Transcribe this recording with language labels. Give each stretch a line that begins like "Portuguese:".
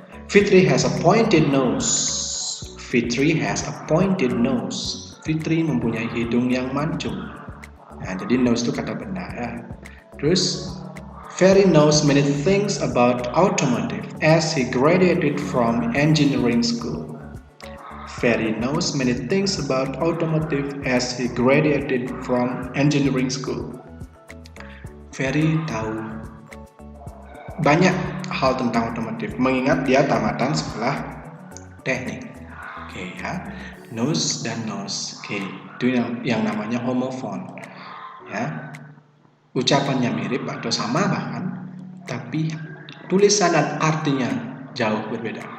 English: Fitri has a pointed nose. Fitri has a pointed nose.
Indonesian: Fitri mempunyai hidung yang mancung. Nah, jadi nose itu kata benda ya. Terus
English: Ferry knows many things about automotive as he graduated from engineering school. Ferry knows many things about automotive as he graduated from engineering school.
Indonesian: Ferry tahu banyak hal tentang otomotif mengingat dia tamatan sekolah teknik. Oke ya, nose dan nose. Oke, itu yang namanya homofon. Ya, ucapannya mirip atau sama bahkan, tapi tulisan dan artinya jauh berbeda.